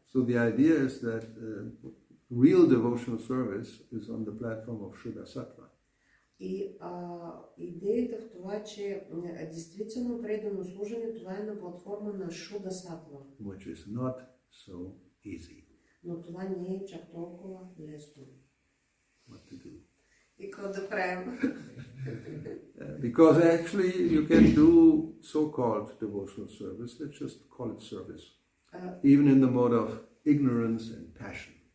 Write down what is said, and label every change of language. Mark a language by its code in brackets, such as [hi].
[en] So the idea is that real devotional service is on the platform of Shuddha sattva. [bg] И идеята в това, че действително предано служене, това е на платформа на Шуда сатва. [en] Which is not so easy. [bg] Но това не е чак толкова лесно. [en] What to do? [bg] И какво да правим? [en] Because actually you can do so-called devotional service, let's just call it service, even in the mode of ignorance and passion.